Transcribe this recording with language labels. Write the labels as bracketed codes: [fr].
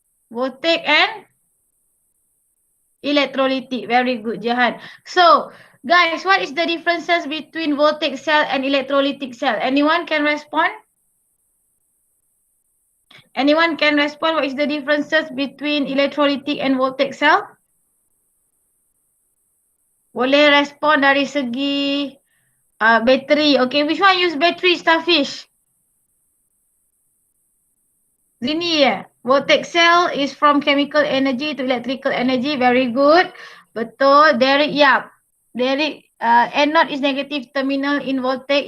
[en] Voltaic and electrolytic. Very good, Jahan. So, guys, what is the differences between voltaic cell and electrolytic cell? Anyone can respond? Anyone can respond what is the differences between electrolytic and voltaic cell? [ms] Boleh respon dari segi bateri. [en] Okay, which one use battery, Starfish? Zini ya. Voltaic cell is from chemical energy to electrical energy. Very good. [ms] Betul. [en] Derek, yap. Derek, anode is negative terminal in voltaic.